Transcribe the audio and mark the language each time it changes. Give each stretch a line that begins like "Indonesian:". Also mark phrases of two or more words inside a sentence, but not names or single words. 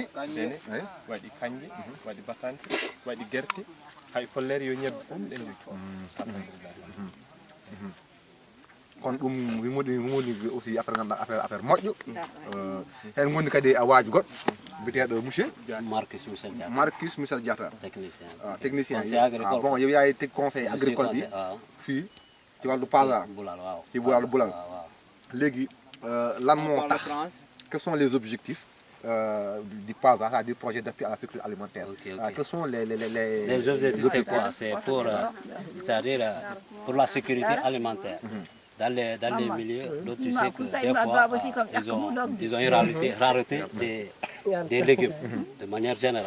Fula: waɗi kanƴe waɗi batance waɗi guerte hay follere yo ñebbe fof mbiɗen jogui alhamdulillah kono ɗum woni aussi après ganduɗa affaire moƴƴo hen gondi kadi awaji goɗɗo biteɗo monsieur Marcus Michel Diatta technicien
Wolof: bon yow yaay teg conseil agricole bi fii ci wàllu Pasa ci wàllu Bulal léegi lan moo tax
French: quels sont les objectifs du PASA, c'est-à-dire projet d'appui à la sécurité alimentaire. Quels sont les objectifs? C'est quoi? C'est pour, c'est-à-dire pour la sécurité alimentaire. Dans les milieux, donc tu sais que des fois, ils ont une rareté des légumes, de manière générale.